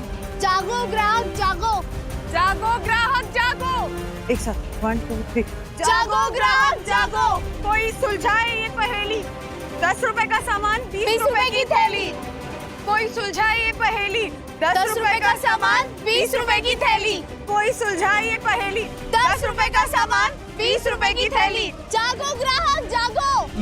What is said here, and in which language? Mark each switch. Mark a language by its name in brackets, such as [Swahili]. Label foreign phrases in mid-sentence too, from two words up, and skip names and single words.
[Hindi] जागो ग्राहक जागो, जागो ग्राहक जागो। एक साथ 1 2 3। जागो ग्राहक जागो। कोई सुलझाए ये पहेली, 10 रुपए का सामान 20 रुपए की थैली। कोई सुलझाए ये पहेली, 10 रुपए का सामान 20 रुपए की थैली। कोई सुलझाए ये पहेली, 10 रुपए का सामान 20 रुपए की थैली। जागो ग्राहक जागो।